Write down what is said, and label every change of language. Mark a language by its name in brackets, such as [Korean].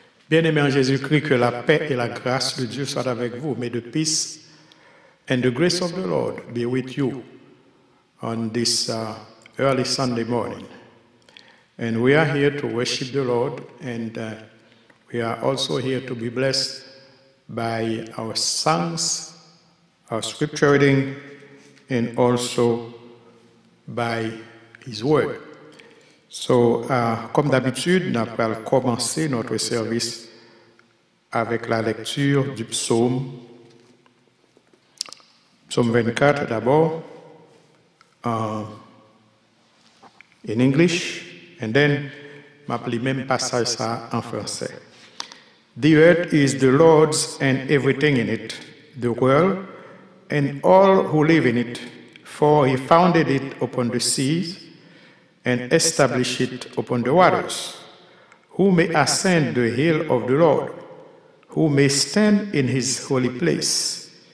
[French] Bien-aimés en Jésus-Christ, que la paix et la grâce de Dieu soient avec vous. [English] May the peace and the grace of the Lord be with you on this early Sunday morning. And we are here to worship the Lord, and we are also here to be blessed by our songs, our scripture reading, and also by His Word. [French] So, comme d'habitude, nous allons commencer notre service avec la lecture du psaume 24 d'abord, [English] in English, and then [French] m'appeler même passage ça en français. [English] The earth is the Lord's and everything in it, the world and all who live in it, for He founded it upon the seas and established it upon the waters. Who may ascend the hill of the Lord? Who may stand in His holy place?